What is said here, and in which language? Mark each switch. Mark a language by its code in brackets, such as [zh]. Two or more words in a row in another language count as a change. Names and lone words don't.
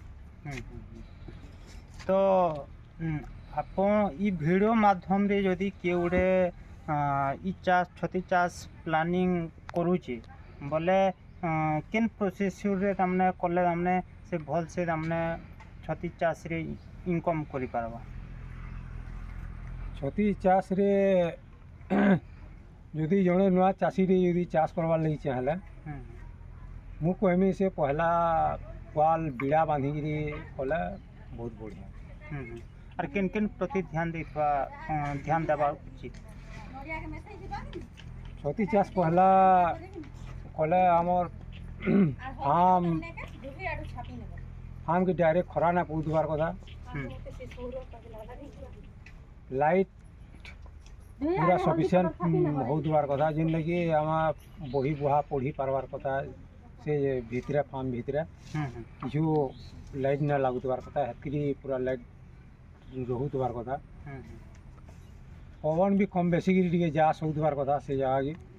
[or] ତ ଆପଣ ଇ ଭିଡ଼ିଓ ମାଧ୍ୟମରେ ଯଦି କିଏ ଗୋଟେ ଇ ଚାଷ ଛତି ଚାଷ ପ୍ଲାନିଂ କରୁଛେ ବୋଲେ କେନ୍ ପ୍ରୋସେସ୍ରେ ତାମାନେ କଲେ ତାମାନେ ସେ ଭଲସେ ତାମାନେ ଛତି ଚାଷରେ ଇନକମ୍ କରିପାରବା ଛତି ଚାଷରେ ଯଦି ଜଣେ ନୂଆ ଚାଷୀରେ ଯଦି ଚାଷ କରବାର୍ ଲାଗି ଚାହିଁଲେ ମୁଁ କହିମି ସେ ପହଲା ପାଲ ବିଡ଼ା ବାନ୍ଧିକିରି କଲେ ବହୁତ ବଢ଼ିଆ ଆଉ କେନ୍ ପ୍ରତି ଧ୍ୟାନ ଦେବା ଉଚିତ ଛତି ଚାଷ ପହଲା କଲେ ଆମର ଫାର୍ମକେ ଡାଇରେକ୍ଟ ଖରା ନା ପଡ଼ୁଥିବାର କଥା ଲାଇଟ୍ ପୁରା ସଫିସିଏଣ୍ଟ ହେଉଥିବାର କଥା ଯେନ୍ଟାକି ଆମେ ବହି ବୁହା ପଢ଼ି ପାର୍ବାର୍ କଥା ସେ ଭିତରେ ଫାର୍ମ ଭିତରେ কিছু ଲାଇଟ୍ ନା ଲାଗୁଥିବାର କଥା ହେତିକି ପୁରା ଲାଇଟ୍ ରହୁଥିବାର କଥା ପବନ ବି କମ୍ ବେଶୀକିରି ଟିକେ ଯାଆସ ହେଉଥିବାର କଥା ସେ ଜାଗାକେ